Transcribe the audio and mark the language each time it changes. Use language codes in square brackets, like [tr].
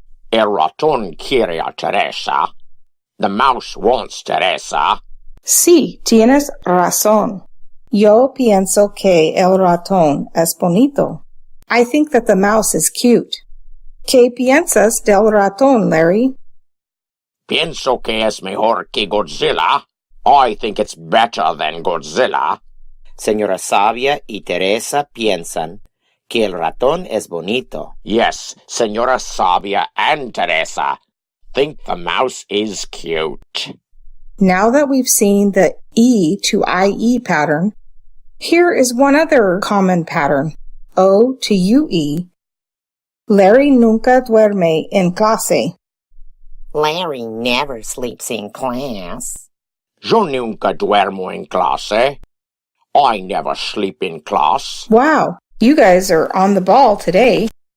[es] El ratón quiere a Teresa. [en] The mouse wants Teresa. [es] Sí, tienes razón. Yo pienso que el ratón es bonito. [en] I think that the mouse is cute. [es] ¿Qué piensas del ratón, Larry? Pienso que es mejor que Godzilla. [en] I think it's better than Godzilla. [es] Señora Sabia y Teresa piensan que el ratón es bonito. [en] Yes, Señora Sabia and Teresa think the mouse is cute. Now that we've seen the E to IE pattern, here is one other common pattern, O to UE. [es] Larry nunca duerme en clase. [en] Larry never sleeps in class. [es] Yo nunca duermo en clase. [en] I never sleep in class. Wow, you guys are on the ball today.